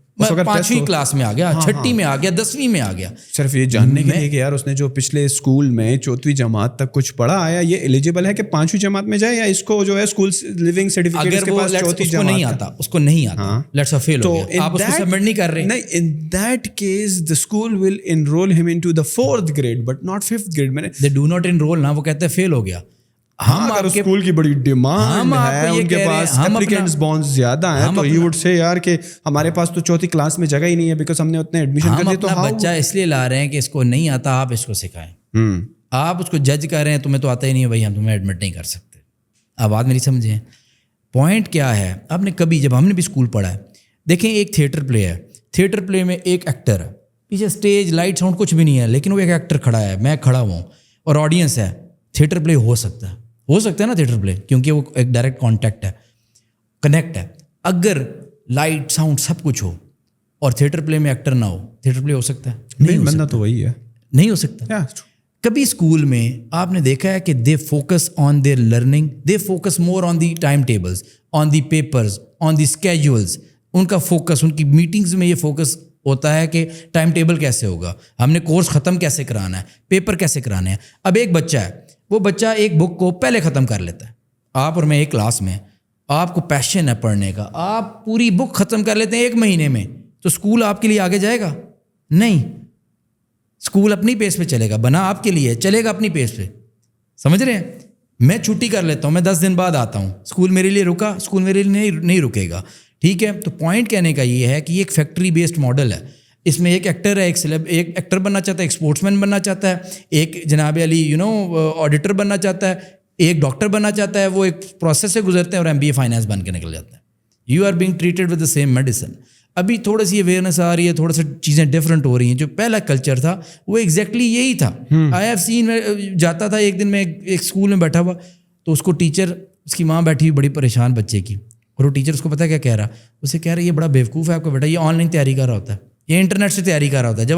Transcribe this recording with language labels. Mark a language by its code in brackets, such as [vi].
[ur] 5ویں class میں آ گیا, 6ٹھی میں آ گیا, 10ویں میں آ گیا, صرف یہ جاننے کے لیے کہ یار اس نے جو پچھلے اسکول میں 4ویں جماعت تک کچھ پڑھا آیا یہ ایلیجیبل ہے کہ 5ویں جماعت میں جائے, یا اس کو جو ہے اسکول لیونگ سرٹیفکیٹ اس کے پاس 4ویں جماعت نہیں آتا, اس کو نہیں آتا, لیٹس اے فیل ہو گیا, آپ اس کو سبمٹ نہیں کر رہے. [en] نہیں, in that case the school will enroll him into the 4th grade but not 5th grade. they do not enroll [ur] نا, وہ کہتے ہیں فیل ہو گیا. ہم اگر اسکول کی بڑی ڈیمانڈ ہے, ان کے پاس اپلیکینٹس بہت زیادہ ہیں, تو [en] he would say [ur] یار کہ ہمارے پاس تو 4تھی کلاس میں جگہ ہی نہیں ہے بیکاز ہم نے اتنے ایڈمیشن کر دیے. تو بچہ اس لیے لا رہے ہیں کہ اس کو نہیں آتا, آپ اس کو سکھائیں. آپ اس کو جج کر رہے ہیں تمہیں تو آتا ہی نہیں ہے بھائی, ہم تمہیں ایڈمٹ نہیں کر سکتے. اب بات میری سمجھیں, پوائنٹ کیا ہے. آپ نے کبھی, جب ہم نے بھی اسکول پڑھا ہے, دیکھیں ایک تھیٹر پلے ہے, تھیٹر پلے میں ایک ایکٹر ہے, پیچھے اسٹیج لائٹ ساؤنڈ کچھ بھی نہیں ہے, لیکن وہ ایک ایکٹر کھڑا ہے, میں کھڑا ہوں اور آڈینس ہے. تھیٹر پلے ہو سکتا ہے نا تھیٹر پلے, کیونکہ وہ ایک ڈائریکٹ کانٹیکٹ ہے, کنیکٹ ہے. اگر لائٹ ساؤنڈ سب کچھ ہو اور تھیٹر پلے میں ایکٹر نہ ہو, تھیٹر پلے ہو سکتا ہے؟ نہیں, بندہ تو وہی ہے, نہیں ہو سکتا. کبھی اسکول میں آپ نے دیکھا ہے کہ [en] They focus on their learning, they focus more on the time tables, on the papers, on the schedules. [ur] ان کا فوکس, ان کی میٹنگز میں یہ فوکس ہوتا ہے کہ ٹائم ٹیبل کیسے ہوگا, ہم نے کورس ختم کیسے کرانا ہے, پیپر کیسے کرانے ہیں. اب ایک بچہ ہے, وہ بچہ ایک بک کو پہلے ختم کر لیتا ہے. آپ اور میں ایک کلاس میں, آپ کو پیشن ہے پڑھنے کا, آپ پوری بک ختم کر لیتے ہیں 1 مہینے میں, تو اسکول آپ کے لیے آگے جائے گا نہیں. اسکول اپنی پیس پہ چلے گا, بنا آپ کے لیے, چلے گا اپنی پیس پہ. سمجھ رہے ہیں؟ میں چھٹی کر لیتا ہوں, میں 10 دن بعد آتا ہوں, اسکول میرے لیے رکا, اسکول میرے لیے نہیں رکے گا. ٹھیک ہے, تو پوائنٹ کہنے کا یہ ہے کہ یہ ایک فیکٹری بیسڈ ماڈل ہے. اس میں ایک ایکٹر ہے, ایک ایکٹر بننا چاہتا ہے, ایک اسپورٹس مین بننا چاہتا ہے, ایک جناب علی آڈیٹر بننا چاہتا ہے, ایک ڈاکٹر بننا چاہتا ہے. وہ ایک پروسیس سے گزرتے ہیں اور MBA فائنانس بن کے نکل جاتے ہیں. [en] You are being treated with the same medicine. [ur] ابھی تھوڑا سی اویئرنیس آ رہی ہے, تھوڑا سا چیزیں ڈفرینٹ ہو رہی ہیں. جو پہلا کلچر تھا وہ ایگزیکٹلی یہی تھا. [en] I have seen, [ur] میں جاتا تھا ایک دن میں ایک اسکول میں بیٹھا ہوا, تو اس کو ٹیچر, اس کی ماں بیٹھی ہوئی بڑی پریشان بچے کی, اور وہ ٹیچر اس کو پتہ کیا کہہ رہا, اسے کہہ رہا یہ بڑا بیوقوف ہے آپ کا بیٹا, یہ آن لائن تیاری کر رہا ہوتا ہے, یہ انٹرنیٹ سے تیاری کر رہا ہوتا ہے.